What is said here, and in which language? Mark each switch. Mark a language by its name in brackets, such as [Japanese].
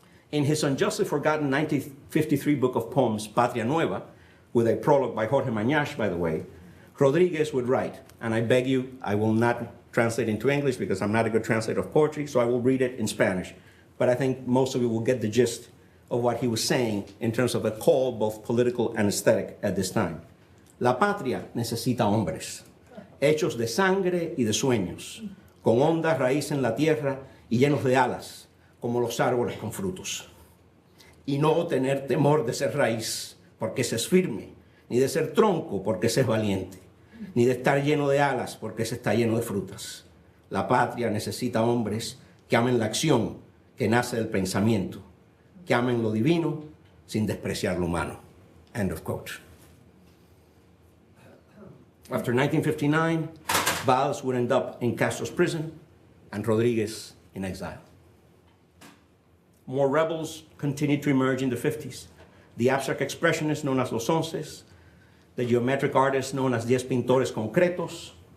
[English] In his unjustly forgotten 1953 book of poems, Patria Nueva, with a prologue by Jorge Mañash, by the way, Rodriguez would write, and I beg you, I will not translate into English because I'm not a good translator of poetry, so I will read it in Spanish. But I think most of you will get the gist of what he was saying in terms of a call, both political and aesthetic, at this time. [Spanish] La patria necesita hombres, hechos de sangre y de sueños, con honda raíz en la tierra y llenos de alas, como los árboles con frutos. Y no tener temor de ser raíz, porque se es firme, ni de ser tronco, porque se es valiente, ni de estar lleno de alas, porque se está lleno de frutas. La patria necesita hombres que amen la acción que nace del pensamiento, que amen lo divino sin despreciar lo humano. [English] End of quote. After 1959, Valls would end up in Castro's prison and Rodriguez in exile. More rebels continued to emerge in the 50s. The abstract expressionists known as Los Onces, the geometric artists known as Diez Pintores Concretos.